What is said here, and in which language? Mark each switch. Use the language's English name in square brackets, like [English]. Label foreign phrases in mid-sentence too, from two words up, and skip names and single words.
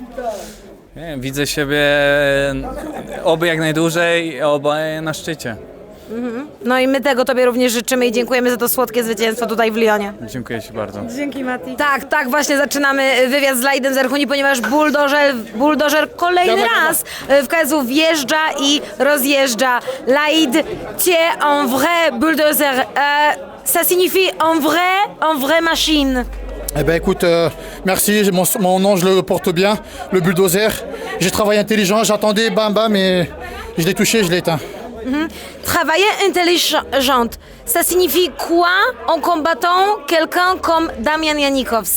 [Polish] Nie, widzę siebie oby jak najdłużej, oby na szczycie. No i my tego Tobie również życzymy i dziękujemy za to słodkie zwycięstwo tutaj w Lyonie. Dziękuję Ci bardzo. Dzięki, Mati. Tak, właśnie zaczynamy wywiad z Laidem Zerhuni, ponieważ buldożer kolejny raz w KSW wjeżdża i rozjeżdża. [French] Laid, tu es un vrai bulldozer. Ça signifie en vrai machine. Eh ben écoute, merci, mon nom je le porte bien, le bulldozer. J'ai travaillé intelligent, j'attendais bam bam et je l'ai touché, je l'ai éteint. Travailler intelligente, ça signifie quoi en combattant quelqu'un comme Damian Janikowski?